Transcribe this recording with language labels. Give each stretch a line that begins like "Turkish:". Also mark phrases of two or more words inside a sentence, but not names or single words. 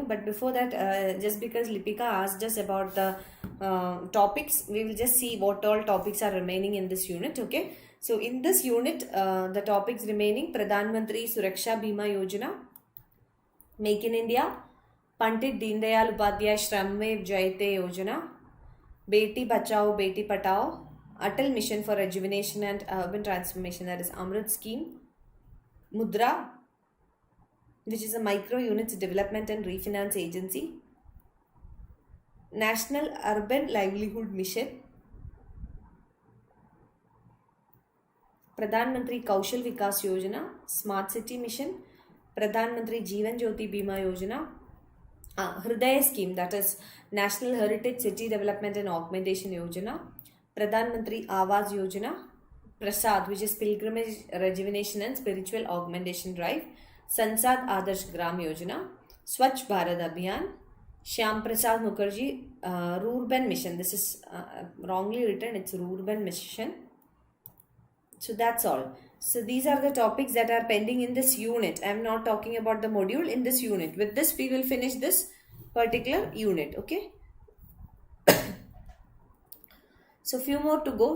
English: But before that, just because Lipika asked us about the topics, we will just see what all topics are remaining in this unit. Okay. So in this unit, the topics remaining: Pradhan Mantri Suraksha Bima Yojana, Make in India, Pandit Deen Dayal Upadhyay Shramvev Jayate Yojana, Beti Bachao Beti Patao, Atal Mission for Rejuvenation and Urban Transformation, that is Amrit Scheme, Mudra, which is a micro units development and refinance agency, National Urban Livelihood Mission, Pradhan Mantri Kaushal Vikas Yojana, Smart City Mission, Pradhan Mantri Jeevan Jyoti Bima Yojana, Hridaya Scheme, that is National Heritage City Development and Augmentation Yojana, Pradhan Mantri Awas Yojana, Prasad, which is Pilgrimage Rejuvenation and Spiritual Augmentation Drive, Sansad Adarsh Gram Yojana, Swachh Bharat Abhiyan, Shyam Prasad Mukherjee Rurban Mission. This is wrongly written, it's Rurban Mission. So that's all. So these are the topics that are pending in this unit. I am not talking about the module, in this unit. With this we will finish this particular unit. Okay. So few more to go.